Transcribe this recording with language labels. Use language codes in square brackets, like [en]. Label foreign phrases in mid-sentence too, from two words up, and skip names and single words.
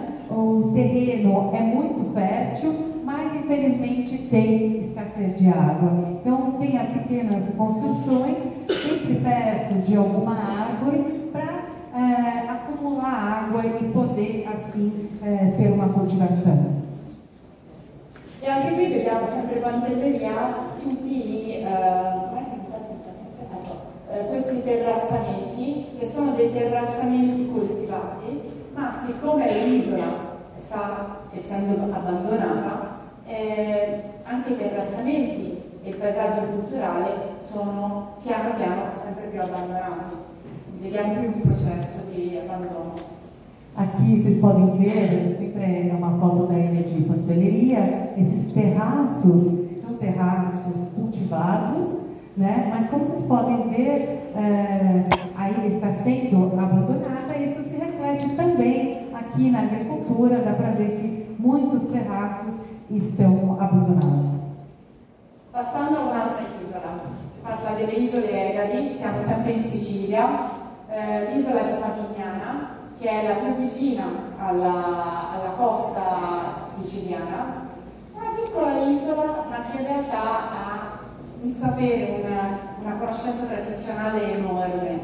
[pt] O terreno é muito fértil, mas infelizmente tem escassez de água. Então tem pequenas construções, sempre perto de alguma árvore, para acumular água e poder assim ter uma cultivação. [it] E anche qui vediamo sempre Pantelleria tutti questi terrazzamenti, che sono dei terrazzamenti coltivati, ma siccome l'isola sta essendo abbandonata, anche i terrazzamenti e il paesaggio culturale sono piano piano sempre più abbandonati. Vediamo qui un processo di abbandono. [pt] Aqui vocês podem ver, sempre é uma foto da ilha de Pantelleria, esses terraços, são terraços cultivados, né? Mas como vocês podem ver, a ilha está sendo abandonada e isso se reflete também aqui na agricultura, dá para ver que muitos terraços estão abandonados. [it] Passando a un'altra isola, si parla delle isole Egadi, siamo sempre in Sicilia, l'isola di Favignana, che è la più vicina alla costa siciliana, una piccola isola ma che in realtà ha un sapere, una conoscenza tradizionale enorme.